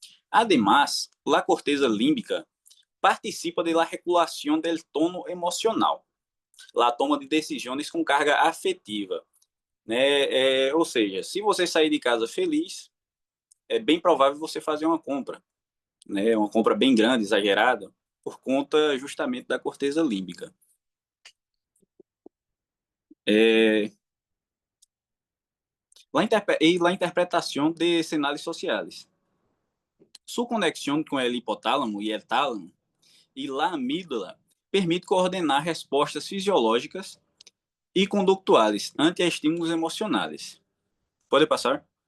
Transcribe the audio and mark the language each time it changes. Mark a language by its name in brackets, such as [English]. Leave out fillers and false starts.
[Spanish] Además, la corteza límbica participa de la regulación del tono emocional, la toma de [Portuguese] decisões com carga afetiva. Né? Ou seja, se você sair de casa feliz, é bem provável você fazer uma compra, né? Uma compra bem grande, exagerada, por conta justamente da corteza límbica. [Spanish] La interpretación de señales sociales. Su conexión con el hipotálamo y el tálamo y la amígdala permite [Portuguese] coordenar respostas fisiológicas e conductuais [Spanish] ante estímulos [Portuguese] emocionais. Pode passar?